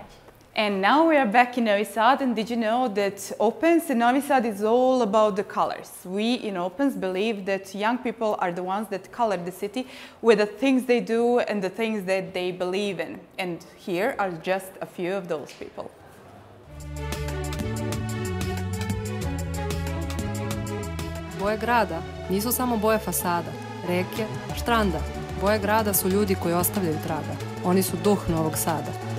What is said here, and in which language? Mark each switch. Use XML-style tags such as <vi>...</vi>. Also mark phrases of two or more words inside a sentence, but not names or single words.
<en>And now we are back in Novi Sad, and did you know that Opens in Novi Sad is all about the colors? We in Opens believe that young people are the ones that color the city with the things they do and the things that they believe in. And here are just a few of those people.</en> <sr>Boje grada nisu samo boje fasada, reke, štranda. Boje grada su ljudi koji ostavljaju traga. Oni su duh Novog Sada.</sr>